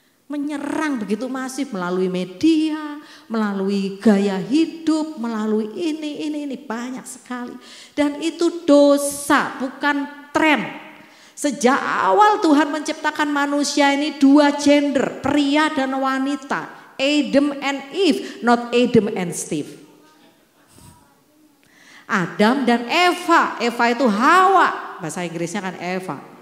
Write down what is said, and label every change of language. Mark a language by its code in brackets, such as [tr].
[id] Menyerang begitu masif melalui media, melalui gaya hidup, melalui ini banyak sekali. Dan itu dosa, bukan tren. Sejak awal Tuhan menciptakan manusia ini 2 gender, pria dan wanita. [en] Adam and Eve, not Adam and Steve. [id] Adam dan Eva, Eva itu Hawa, bahasa Inggrisnya kan Eva.